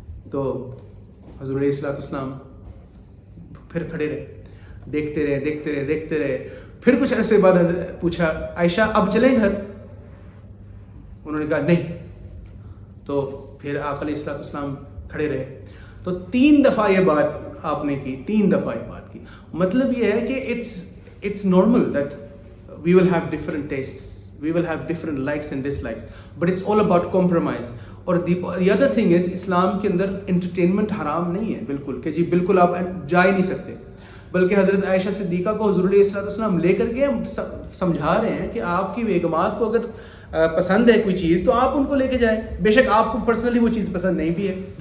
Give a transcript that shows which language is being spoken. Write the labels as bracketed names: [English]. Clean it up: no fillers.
[Urdu] تو حضور علیہ الصلوۃ والسلام پھر کھڑے رہے, دیکھتے رہے. پھر کچھ عرصے بعد پوچھا عائشہ اب چلیں گھر؟ انہوں نے کہا نہیں. تو پھر آقا علیہ الصلوۃ والسلام کھڑے رہے. تو 3 دفعہ یہ بات آپ نے کی, 3 دفعہ یہ بات کی. مطلب یہ ہے کہ [English] it's normal that we will have different tastes, we will have different likes and dislikes, but it's all about compromise. [Urdu] اور [English] the other thing is [Urdu] اسلام کے اندر انٹرٹینمنٹ حرام نہیں ہے بالکل, کہ جی بالکل آپ جا ہی نہیں سکتے. بلکہ حضرت عائشہ صدیقہ کو حضور علیہ الصلوۃ والسلام لے کر کے سمجھا رہے ہیں کہ آپ کی بیگمات کو اگر پسند ہے کوئی چیز تو آپ ان کو لے کے جائیں, بے شک آپ کو پرسنلی وہ چیز پسند نہیں بھی ہے.